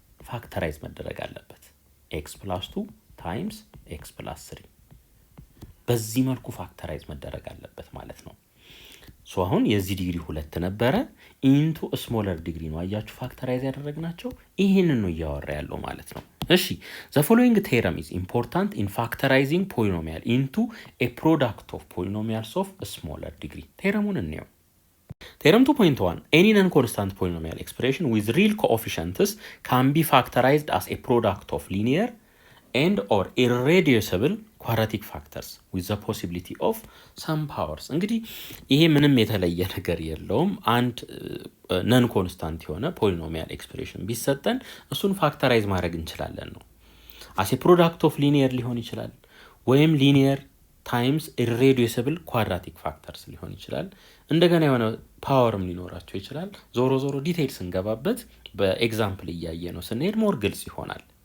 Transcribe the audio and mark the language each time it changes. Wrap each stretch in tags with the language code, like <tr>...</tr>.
<am>ፋክተራይዝ መደረግ አለበት። x plus 2 ታይምስ x plus 3 በዚህ መልኩ ፋክተራይዝ መደረግ አለበት ማለት ነው። ሶ አሁን የዚህ ዲግሪ 2 ነበረ ኢንቱ ስሞለር ዲግሪ ነው አያችሁ ፋክተራይዝ ያደረግናቸው። ይሄንን ነው እያወራ ያለው ማለት ነው። እሺ</am> <en>the following theorem is important in factorizing polynomial into a product of polynomials of a smaller degree.</en> <am>ቴረሙን እንየው።</am> <en>Theorem 2.1 any non-constant polynomial expression with real coefficients can be factorized as a product of linear and or irreducible quadratic factors with the possibility of some powers.</en> <am>እንግዲህ ይሄ ምንም የተለየ ነገር የለውም። አንድ ነን ኮንስታንት የሆነ ፖሊኖሚያል ኤክስፕሬሽን ቢሰጠን እሱን ፋክተራይዝ ማድረግ እንችላለን ነው።</am> <en>as a product of linear</en> <am>ሊሆን ይችላል ወይም</am> <en>linear times irreducible quadratic factors</en> <am>ሊሆን ይችላል። እንደገና የሆነ ፓወርም ሊኖራቸው ይችላል። ዞሮ ዞሮ ዲቴይል ስንገባበት በኤግዛምፕል እያየ ነው ስንሄድ ሞር ግልጽ ይሆናል።</am>